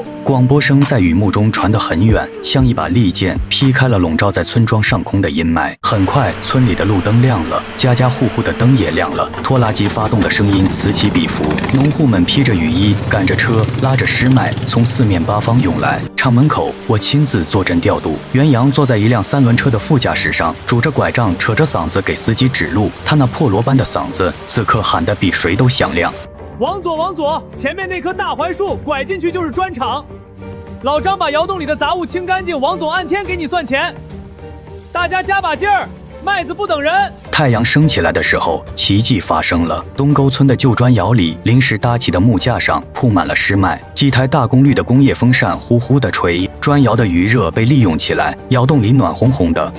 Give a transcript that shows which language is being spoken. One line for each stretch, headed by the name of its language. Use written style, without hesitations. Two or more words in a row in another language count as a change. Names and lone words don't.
Chinese: 廣播聲在雨幕中傳得很遠，像一把利劍劈開了籠罩在村莊上空的陰霾。很快，村裡的路燈亮了，家家戶戶的燈也亮了。拖拉機發動的聲音此起彼伏，農戶們披着雨衣，趕着車，拉着濕麥從四面八方湧來。廠門口，我親自坐鎮調度。袁陽坐在一輛3輪車的副駕駛上，拄着拐杖，扯着嗓子給司機指路。他那破鑼般的嗓子，此刻喊得比誰都響亮。往左，往左，前面那棵大槐樹拐進去就是磚廠。老張把窑洞裡的雜物清乾淨，王總按天給你算錢。大家加把勁兒，麥子不等人。太陽升起來的時候，奇蹟發生了。東溝村的舊磚窑裡，臨時搭起的木架上鋪滿了濕麥，幾台大功率的工業風扇呼呼地吹，磚窑的餘熱被利用起來，窑洞裡暖烘烘的。